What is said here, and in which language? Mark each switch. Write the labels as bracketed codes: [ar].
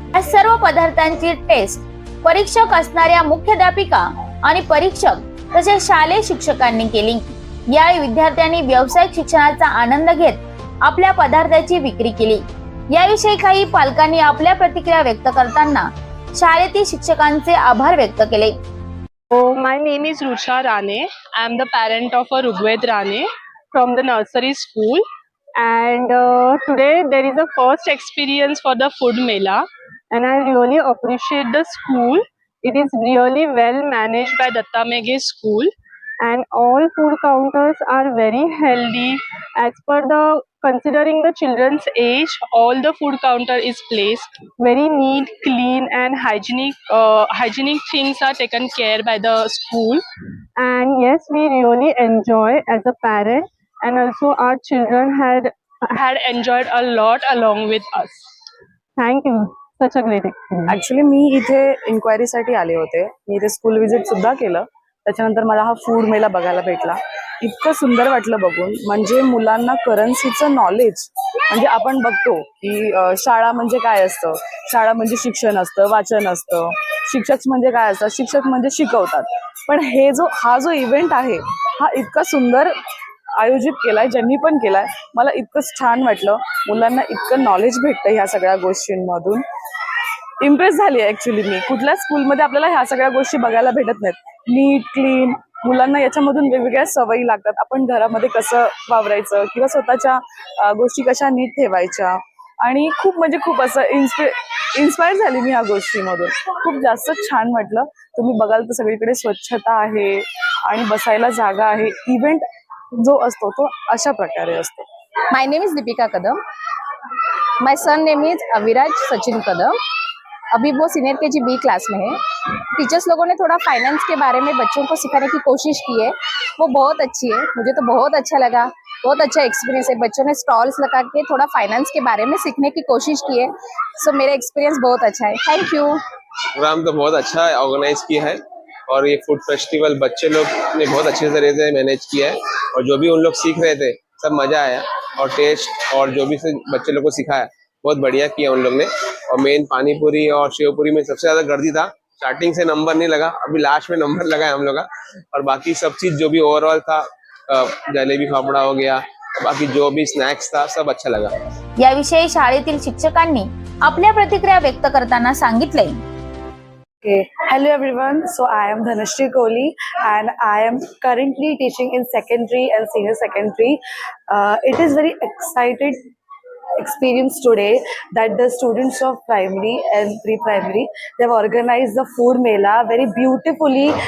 [mr] या सर्व पदार्थांची टेस्ट परीक्षक असणाऱ्या मुख्याध्यापिका आणि परीक्षक तसेच शालेय शिक्षकांनी केली। यावेळी विद्यार्थ्यांनी व्यावसायिक शिक्षणाचा आनंद घेत आपल्या पदार्थाची विक्री केली। याविषयी काही पालकांनी आपल्या प्रतिक्रिया व्यक्त करताना शाळेतील शिक्षकांचे आभार व्यक्त केले। [en] My name is Rucha Rane. I am the parent of a Rugved Rane from the nursery school, and today there is a first experience for the food mela, and I really appreciate the school. It is really well managed by Datta Meghe School, and all food counters are very healthy. As per the considering the children's age, all the food counter is placed very neat, clean and hygienic things are taken care by the school. And yes, we really enjoy as a parent, and also our children had enjoyed a lot along with us. Thank you. Such a great experience. [mr] Actually मी इथे इन्क्वायरीसाठी आले होते। मी इथे school visit सुद्धा केलं, त्याच्यानंतर मला हा food मेला बघायला भेटला। इतकं सुंदर वाटलं बघून, म्हणजे मुलांना करन्सीचं नॉलेज, म्हणजे आपण बघतो की शाळा म्हणजे काय असतं, शाळा म्हणजे शिक्षण असतं, वाचन असतं, शिक्षक म्हणजे काय असतं, शिक्षक म्हणजे शिकवतात, पण हा जो इव्हेंट आहे हा इतका सुंदर आयोजित केलाय, ज्यांनी पण केलाय, मला इतकंच छान वाटलं। मुलांना इतकं नॉलेज भेटतं ह्या सगळ्या गोष्टींमधून। इम्प्रेस झाली ऍक्च्युली मी। कुठल्या स्कूलमध्ये आपल्याला ह्या सगळ्या गोष्टी बघायला भेटत नाहीत। नीट, क्लीन, मुलांना याच्यामधून वेगवेगळ्या सवयी लागतात। आपण घरामध्ये कसं वावरायचं किंवा स्वतःच्या गोष्टी कशा नीट ठेवायच्या, आणि खूप असं इन्स्पायर झाली मी ह्या गोष्टीमधून। खूप जास्त छान वाटलं। तुम्ही बघाल तर सगळीकडे स्वच्छता आहे आणि बसायला जागा आहे। इव्हेंट जो असतो तो अशा प्रकारे असतो। My name is Deepika Kadam. My son name is Aviraj Sachin Kadam. [hi] अभी वो सीनियर KG B क्लास में है। टीचर्स लोगों ने थोड़ा फाइनेंस के बारे में बच्चों को सिखाने की कोशिश की है, वो बहुत अच्छी है। मुझे तो बहुत अच्छा लगा, बहुत अच्छा एक्सपीरियंस है। बच्चों ने स्टॉल्स लगा के थोड़ा फाइनेंस के बारे में सीखने की कोशिश की है, सो मेरा एक्सपीरियंस बहुत अच्छा है। Thank you. प्रोग्राम तो बहुत अच्छा ऑर्गेनाइज किया है और ये फूड फेस्टिवल बच्चे लोग ने बहुत अच्छे तरीके से मैनेज किया है और जो भी उन लोग सीख रहे थे सब मज़ा आया और टेस्ट और जो भी बच्चे लोग को सिखाया बहुत बढ़िया किया उन लोग ने। और मेन पानी पूरी और शेव पूरी में सबसे ज़्यादा गर्दी था। स्टार्टिंग से नंबर नहीं लगा, अभी लास्ट में नंबर लगा है हम लोग का। और बाकी सब चीज़ जो भी ओवरऑल था जलेबी फाफड़ा हो गया, बाकी जो भी स्नॅक्स था सब अच्छा लगा. [mr] याविषयी शाळेतील शिक्षकांनी आपल्या प्रतिक्रिया व्यक्त करताना सांगितले. [en] Okay. Hello everyone. So I am Dhanashri Kohli and I am currently teaching in secondary and senior secondary. It is very excited experience today that the students of primary and pre-primary, they have organized the food mela very beautifully.